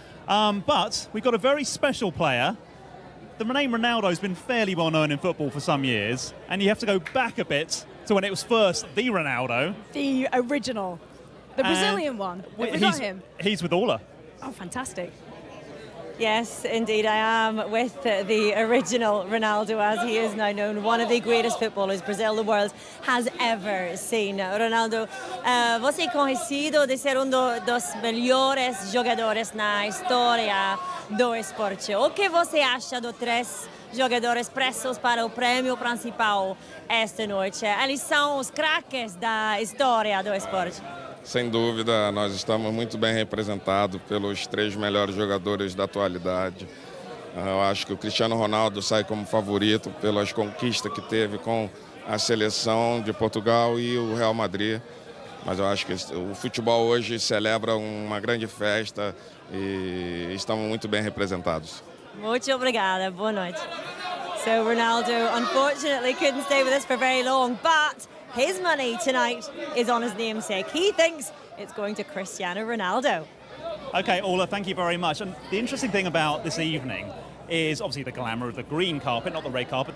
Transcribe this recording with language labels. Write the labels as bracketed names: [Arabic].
[English] But we've got a very special player. The name Ronaldo's been fairly well known in football for some years, and you have to go back a bit to when it was first the Ronaldo. The original. The Brazilian one. Have we got him? He's with Orla. Oh, fantastic. Yes, indeed I am, with the original Ronaldo, as he is now known, one of the greatest footballers Brazil, the world, has ever seen. [Portuguese] Ronaldo, você é conhecido de ser dos melhores jogadores na história do esporte. O que você acha dos 3 jogadores pressos para o prêmio principal esta noite? Eles são os craques da história do esporte. Sem dúvida, nós estamos muito bem representados pelos 3 melhores jogadores da atualidade. Eu acho que o Cristiano Ronaldo sai como favorito pelas conquistas que teve com a seleção de Portugal e o Real Madrid. Mas eu acho que o futebol hoje celebra uma grande festa e estamos muito bem representados. Muito obrigada, boa noite. [English] So Ronaldo unfortunately couldn't stay with us for very long, but his money tonight is on his namesake. He thinks it's going to Cristiano Ronaldo. Okay, Orla, thank you very much. And the interesting thing about this evening is obviously the glamour of the green carpet, not the red carpet.